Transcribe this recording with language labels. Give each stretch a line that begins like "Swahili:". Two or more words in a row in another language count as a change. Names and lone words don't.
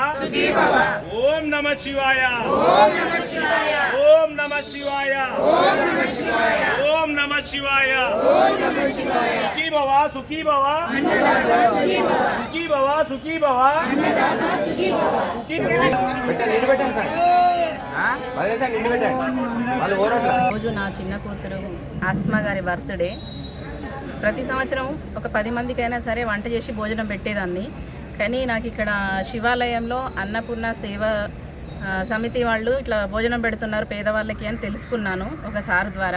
Sanskrit: सुखी भव। ओम नमः शिवाय, ओम नमः शिवाय, ओम नमः शिवाय, ओम नमः शिवाय, ओम नमः शिवाय। ओम नमः शिवाय। सुखी भव, सुखी भव, अन्नदाता सुखी भव, सुखी भव, सुखी भव, अन्नदाता सुखी भव।
Telugu: రోజు నా చిన్న కూతురు ఆస్మా గారి బర్త్డే. ప్రతి సంవత్సరం ఒక 10 మందికైనా సరే వంట చేసి భోజనం పెట్టేదాన్ని. కానీ నాకు ఇక్కడ శివాలయంలో అన్నపూర్ణ సేవా సమితి వాళ్ళు ఇట్లా భోజనం పెడుతున్నారు పేదవాళ్ళకి అని తెలుసుకున్నాను ఒక సార్ ద్వారా.